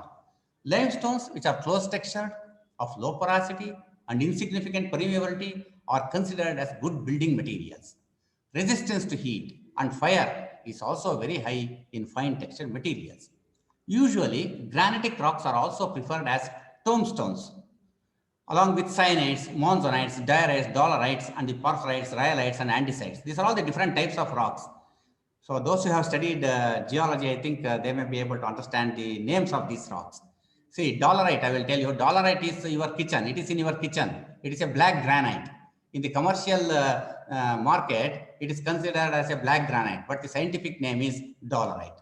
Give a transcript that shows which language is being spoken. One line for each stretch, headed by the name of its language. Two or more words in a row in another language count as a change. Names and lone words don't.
English: Limestones, which are close textured, of low porosity and insignificant permeability, are considered as good building materials. Resistance to heat and fire is also very high in fine textured materials. Usually, granitic rocks are also preferred as tombstones, along with cyanides, monzonites, diorites, dolerites, and the porphyrites, rhyolites, and andesites. These are all the different types of rocks. So those who have studied geology, I think they may be able to understand the names of these rocks. See, dolerite, I will tell you, dolerite is your kitchen. It is in your kitchen. It is a black granite. In the commercial market, it is considered as a black granite, but the scientific name is dolerite.